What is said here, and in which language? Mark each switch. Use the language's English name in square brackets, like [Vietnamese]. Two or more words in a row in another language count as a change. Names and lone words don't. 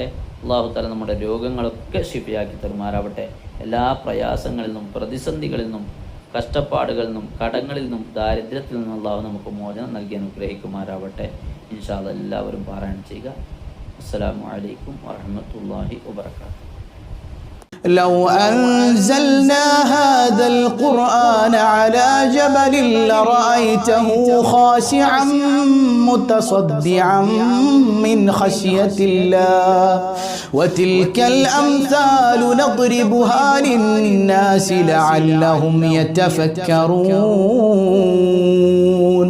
[Malayalam] അള്ളാഹു തആല നമ്മുടെ രോഗങ്ങളൊക്കെ ശിഫയാക്കി തരുമാറാവട്ടെ. എല്ലാ പ്രയാസങ്ങളിൽ നിന്നും പ്രതിസന്ധികളിൽ നിന്നും കഷ്ടപ്പാടുകളിൽ നിന്നും കടങ്ങളിൽ നിന്നും ദാരിദ്ര്യത്തിൽ നിന്നും അള്ളാഹു നമുക്ക് മോചനം നൽകി അനുഗ്രഹിക്കുമാറാവട്ടെ. [Arabic] إن شاء الله [Malayalam] എല്ലാവരും പാരായണം ചെയ്യുക. [Arabic] السلام عليكم ورحمة الله وبركاته. لو أنزلنا هذا القرآن على جبل لرأيته خاشعا متصدعا من خشية الله وتلك الأمثال نضربها للناس لعلهم يتفكرون.